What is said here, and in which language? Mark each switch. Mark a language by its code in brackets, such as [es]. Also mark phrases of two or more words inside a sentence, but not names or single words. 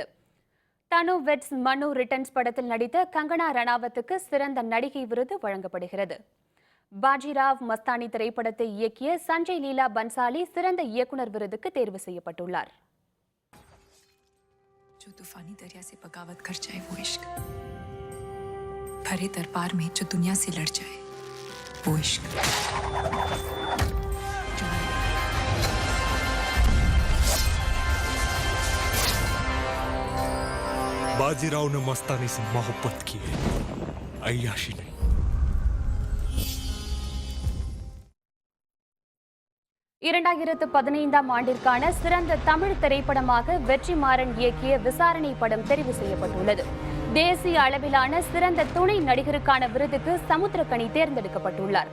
[ta] தனு வெட்ஸ் மனு ரிட்டர்ன்ஸ் படத்தில் நடித்த கங்கனா ரணாவத்துக்கு சிறந்த நடிகை விருது வழங்கப்படுகிறது. பாஜிராவ் மஸ்தானி திரைப்படத்தை இயக்கிய சஞ்சய் லீலா பன்சாலி சிறந்த இயக்குனர் விருதுக்கு தேர்வு செய்யப்பட்டுள்ளார். [hi] जो तूफानी दरिया से बगावत कर जाए वो इश्क, भरे दरबार में जो दुनिया से लड़ जाए वो इश्क. बाजीराव ने मस्तानी से मोहब्बत की है, अय्याशी नहीं. [ta] இரண்டாயிரத்து 15ஆம் ஆண்டிற்கான சிறந்த தமிழ் திரைப்படமாக வெற்றிமாறன் இயக்கிய விசாரணை படம் தெரிவு செய்யப்பட்டுள்ளது. தேசிய அளவிலான சிறந்த துணை நடிகருக்கான விருதுக்கு சமுத்திரக்கனி தேர்ந்தெடுக்கப்பட்டுள்ளார்.